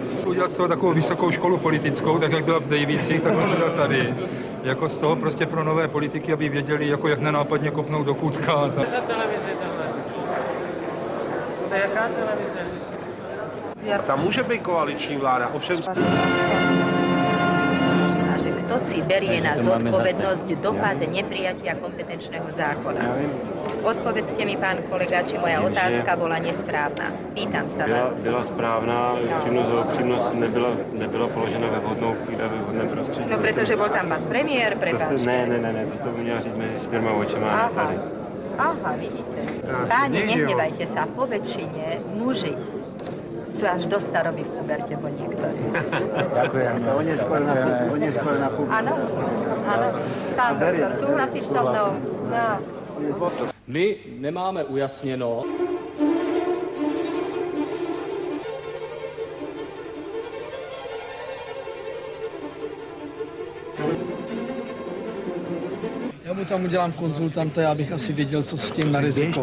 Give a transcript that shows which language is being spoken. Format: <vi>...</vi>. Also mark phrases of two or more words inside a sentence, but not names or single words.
<cs>Udělat z toho takovou vysokou školu politickou, tak jak byla v Dejvících, tak musíme dát tady. Jako z toho prostě pro nové politiky, aby věděli, jako jak nenápadně kopnout do kůtka. Za televizi tohle? Jste jaká televize? A tam může být koaliční vláda, ovšem...</cs> <sk>Že kto si berie na zodpovednosť dopad neprijatia kompetenčného zákona. Odpovedzte mi, pán kolega, či moja otázka bola nesprávna. Pýtam sa vás.</sk> <cs>Byla správná, upřímnost nebyla položena ve vhodnou chvíli a ve vhodném prostředí.</cs> <sk>No, pretože bol tam pán premiér, prepáčte.</sk> <cs>Ne, to jste měla říct mezi 4 očima. Aha, vidíte.</cs> <sk>Páni, nehnevajte sa, po väčšine muži sú až do staroby v puberte po niektorí. Ďakujem. On je skôr na publiku. Áno. Pán doktor, súhlasíš so mnou? No.</sk> <cs>My nemáme ujasněno. Já mu tam udělám konzultanta, já bych asi věděl, co s tím na riziko.</cs>